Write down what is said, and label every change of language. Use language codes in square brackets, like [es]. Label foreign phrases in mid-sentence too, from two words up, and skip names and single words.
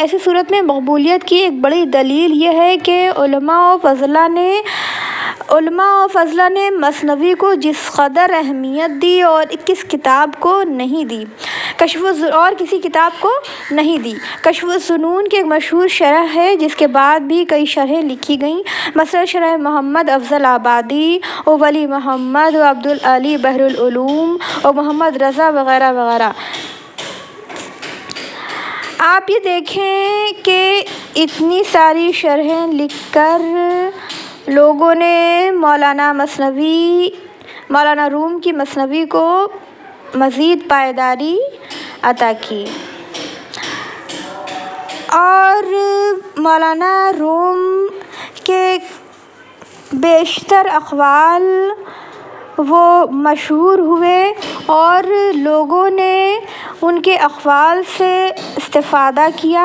[ur] ایسی صورت میں مقبولیت کی ایک بڑی دلیل یہ ہے کہ علماء و فضلہ نے مثنوی کو جس قدر اہمیت دی اور کس کتاب کو نہیں دی، اور کسی کتاب کو نہیں دی۔ کشف الظنون کی ایک مشہور شرح ہے جس کے بعد بھی کئی شرحیں لکھی گئیں، مثلا شرح محمد افضل آبادی و ولی محمد و عبدالعلی بحر العلوم و محمد رضا وغیرہ وغیرہ۔ آپ یہ دیکھیں کہ اتنی ساری شرحیں لکھ کر لوگوں نے مولانا روم کی مثنوی کو مزید پائیداری عطا کی، اور مولانا روم کے بیشتر اقوال وہ مشہور ہوئے اور لوگوں نے ان کے اقوال سے استفادہ کیا۔